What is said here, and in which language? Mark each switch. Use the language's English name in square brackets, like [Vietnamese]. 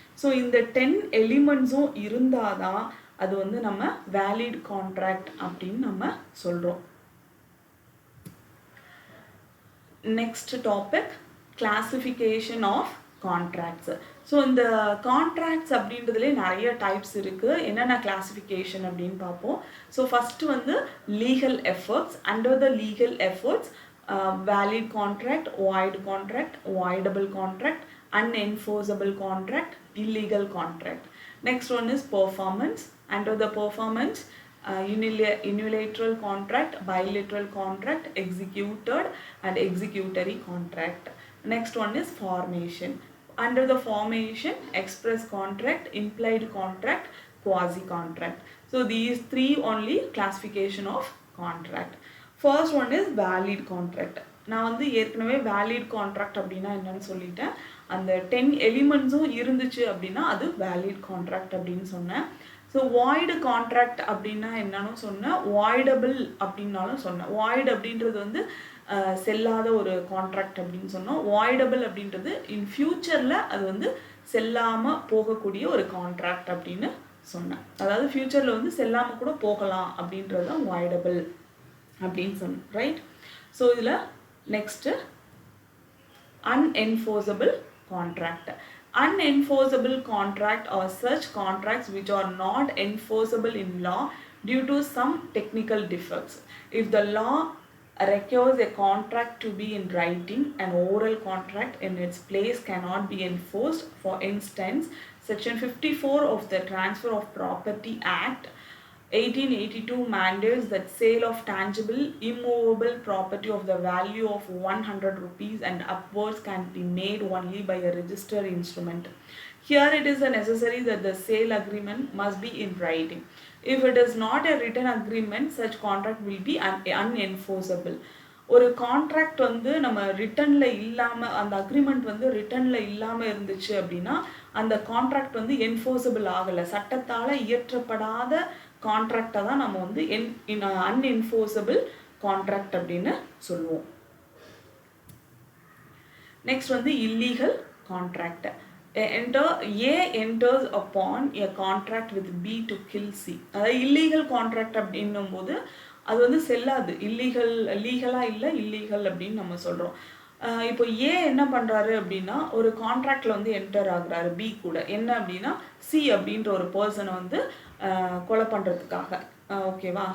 [Tamil] So இந்த 10 எலிமெண்ட்ஸும் இருந்தால் தான் அது வந்து நம்ம வேலிட் கான்ட்ராக்ட் அப்படின்னு நம்ம சொல்கிறோம். [English] Next topic classification of contracts. [Tamil] So இந்த கான்ட்ராக்ட்ஸ் அப்படின்றதுலே நிறைய டைப்ஸ் இருக்குது. என்னென்ன கிளாசிஃபிகேஷன் அப்படின்னு பார்ப்போம். [English] So first வந்து legal efforts. Under the legal efforts valid contract, void contract, voidable contract, unenforceable contract, illegal contract. Next one is performance. Under the performance, unilateral contract, bilateral contract, executed and executory contract. Next one is formation. Under the formation, express contract, implied contract, quasi contract. So these three only classification of contract. First one is valid contract. [Tamil] நான் வந்து ஏற்கனவே valid contract அப்படின்னா என்னன்னு சொல்லிட்டேன். அந்த 10 எலிமெண்ட்ஸும் இருந்துச்சு அப்படின்னா அது வேலிட் கான்ட்ராக்ட் அப்படின்னு சொன்னேன். ஸோ வாய்டு கான்ட்ராக்ட் அப்படின்னா என்னன்னு சொன்னேன், வாய்டபிள் அப்படின்னாலும் சொன்னேன். வாய்டு அப்படின்றது வந்து செல்லாத ஒரு கான்ட்ராக்ட் அப்படின்னு சொன்னோம். வாய்டபிள் அப்படின்றது இன் ஃபியூச்சரில் அது வந்து செல்லாமல் போகக்கூடிய ஒரு கான்ட்ராக்ட் அப்படின்னு சொன்னேன். அதாவது ஃபியூச்சரில் வந்து செல்லாமல் கூட போகலாம் அப்படின்றது தான் வாய்டபிள் அப்படின்னு சொன்னேன், ரைட்? [English] So இதில் next unenforceable contract. Unenforceable contract are such contracts which are not enforceable in law due to some technical defects. If the law requires a contract to be in writing, an oral contract in its place cannot be enforced. For instance, Section 54 of the Transfer of Property Act 1882 mandates that sale of tangible immovable property of the value of 100 rupees and upwards can be made only by a registered instrument. Here it is necessary that the sale agreement must be in writing. If it is not a written agreement, such contract will be unenforceable. [Tamil] ஒரு contract வந்து நம்ம ரிட்டனில் இல்லாமல், அந்த agreement வந்து ரிட்டனில் இல்லாமல் இருந்துச்சு அப்படின்னா அந்த கான்ட்ராக்ட் வந்து என்ஃபோர்ஸபிள் ஆகலை, சட்டத்தால் இயற்றப்படாத கான்ட்ராக்டை தான் நம்ம வந்து அன்என்ஃபோர்ஸபிள் கான்ட்ராக்ட் அப்படின்னு சொல்லுவோம். [English] Next வந்து illegal contract. A enters upon a contract with B to kill C. [Tamil] அதாவது இல்லீகல் கான்ட்ராக்ட் அப்படின்னும் போது அது வந்து செல்லாது, லீகலாக இல்லை, இல்லீகல் அப்படின்னு நம்ம சொல்கிறோம். இப்போ ஏ என்ன பண்ணுறாரு அப்படின்னா ஒரு கான்ட்ராக்டில் வந்து என்டர் ஆகுறாரு பி கூட. என்ன அப்படின்னா சி அப்படின்ற ஒரு பர்சனை வந்து கொலை பண்ணுறதுக்காக, ஓகேவா?